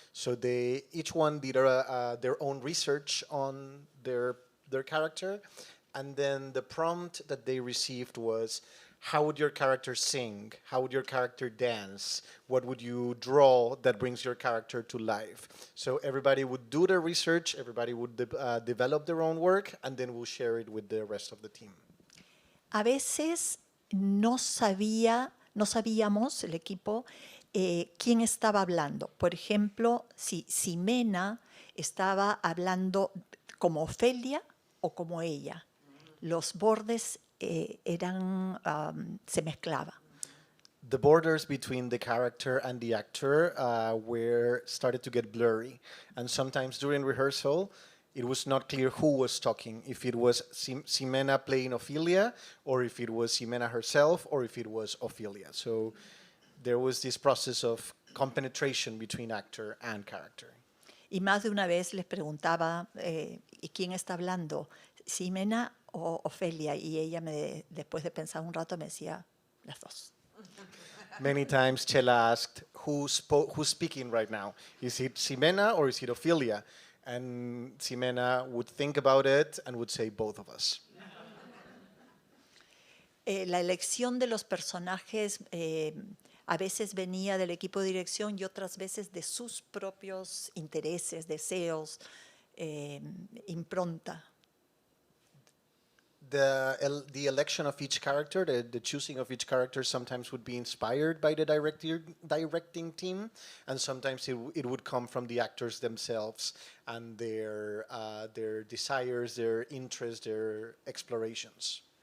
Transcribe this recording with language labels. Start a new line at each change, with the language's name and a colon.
English: So each one did their own research on their character, and then the prompt that they received was, how would your character sing? How would your character dance? What would you draw that brings your character to life? So everybody would do their research, everybody would develop their own work, and then we'll share it with the rest of the team.
Spanish: A veces no sabíamos, el equipo, quién estaba hablando. Por ejemplo, si Ximena estaba hablando como Ofelia o como ella. Los bordes se mezclaban.
English: The borders between the character and the actor started to get blurry. And sometimes during rehearsal, it was not clear who was talking, if it was Ximena playing Ophelia, or if it was Ximena herself, or if it was Ophelia. So there was this process of compenetration between actor and character.
Spanish: Y más de una vez les preguntaba, ¿y quién está hablando? ¿Ximena o Ofelia? Y ella, después de pensar un rato, me decía, las dos.
English: Many times Chela asked, who's speaking right now? Is it Ximena or is it Ophelia? And Ximena would think about it and would say both of us.
Spanish: La elección de los personajes a veces venía del equipo de dirección y otras veces de sus propios intereses, deseos, impronta.
English: The election of each character, the choosing of each character sometimes would be inspired by the directing team, and sometimes it would come from the actors themselves and their desires, their interests, their explorations.